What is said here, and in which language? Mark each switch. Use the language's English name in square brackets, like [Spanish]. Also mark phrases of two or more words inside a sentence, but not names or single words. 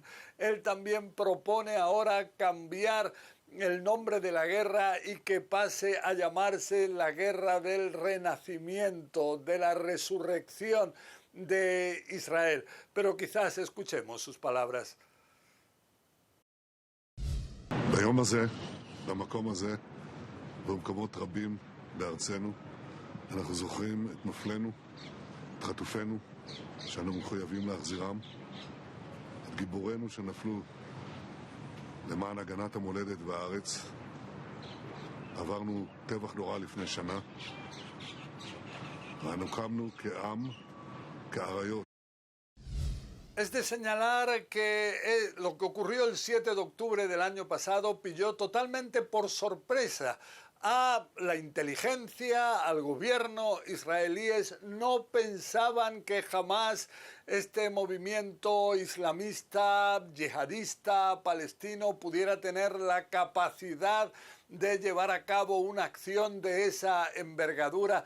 [Spanish] Él también propone ahora cambiar el nombre de la guerra y que pase a llamarse la guerra del renacimiento, de la resurrección de Israel. Pero quizás escuchemos sus palabras. [Hebrew] ביום הזה, במקום הזה, ובמקומות רבים בארצנו, אנחנו זוכרים את נופלינו, את חטופינו, שאנו מחויבים להחזירם, את גיבורינו שנפלו למען הגנת המולדת והארץ. עברנו טבח נורא לפני שנה, ואנו קמנו כעם, כאריות. [Spanish] Es de señalar que lo que ocurrió el 7 de octubre del año pasado pilló totalmente por sorpresa a la inteligencia, al gobierno israelíes. No pensaban que jamás este movimiento islamista, yihadista, palestino, pudiera tener la capacidad de llevar a cabo una acción de esa envergadura.